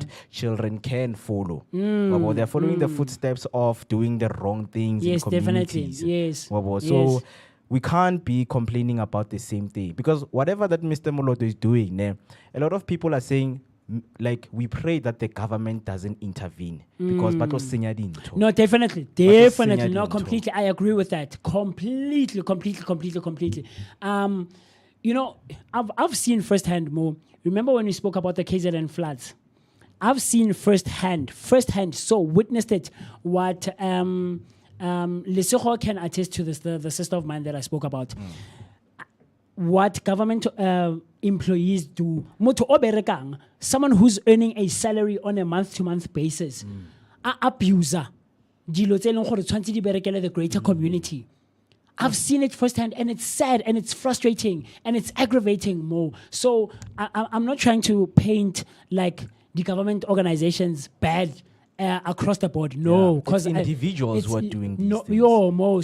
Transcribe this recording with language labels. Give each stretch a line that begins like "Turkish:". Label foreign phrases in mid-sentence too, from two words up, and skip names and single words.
English: that children can follow. Wabo, they're following the footsteps of doing the wrong things Yes, in definitely. communities. Yes. Wabo. So Yes. we can't be complaining about the same thing because whatever that Mr. Moloto is doing, ne, a lot of people are saying, like, we pray that the government doesn't intervene because
Southern Sotho: batlo senya dintho.
English: No, definitely. But just sing Definitely. it No, into. completely. I agree with that. Completely. I've seen firsthand, Mo. Remember when we spoke about the KZN floods? I've seen firsthand, so witnessed it, what Lesego can attest to this, the sister of mine that I spoke about. What government employees do.
Southern Sotho: Motho o berekang,
English: someone who's earning a salary on a month-to-month basis, a abuser.
Southern Sotho: Dilo tse e leng gore tshwantse di berekele
English: the greater community. I've seen it firsthand, and it's sad, and it's frustrating, and it's aggravating more. So I'm not trying to paint like the government organizations bad across the board. No, Yeah, because it's individuals who are doing these things. Yo, Mo.